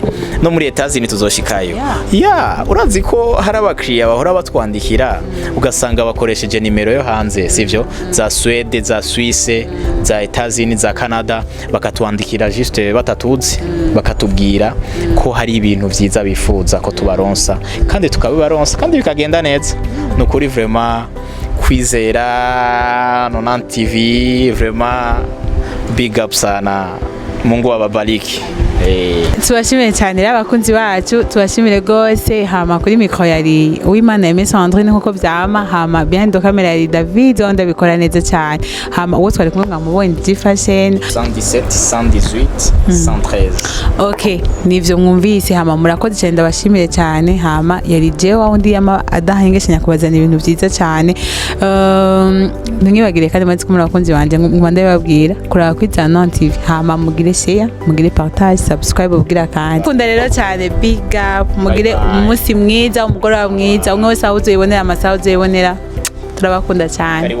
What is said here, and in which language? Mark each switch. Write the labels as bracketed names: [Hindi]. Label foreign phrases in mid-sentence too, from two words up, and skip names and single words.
[Rundi] no muri Etats-Unis tuzoshikayo urazi ko hari abakiriya bahora batwandikira ugasanga bakoresheje nimero yo hanze sivyo za Swede za Suisse za Etats-Unis za Canada bakatwandikira juste batatuzi bakatubwira ko hari ibintu vyiza bifuza ko tubaronsa kandi tukabibaronsa kandi bikagenda neza nukuri vraiment kwizera 9 TV vraiment [English] big up [Rundi] sana [Swahili] Mungu ababariki. [Rundi] Tubashimire cyane abakunzi bacu tubashimire gose hama kuri mikro yari Uwimana Aimé Sandrine nkuko vyama hama [English] behind the camera [Rundi] yari David onda bikora neza cyane hama uwo twari kumwe ngamubonye Gigi Fashion 117 118 113. Okay nivyo mwumvise hama murakoze cyane ndabashimire cyane hama yari jewe undi yama adahengeshanya kubazana ibintu byiza cyane ntimwibagire kandi maze kumura abakunzi banje ngwanda babwira kuraba kwizana TV hama mugire share mugire partage subscribe ubwira kandi kunda rero cyane [English] big up [Rundi] mugire umunsi mwiza umugoroba mwiza umwe wese ahuze yibonera amasaha uze yibonera turabakunda cyane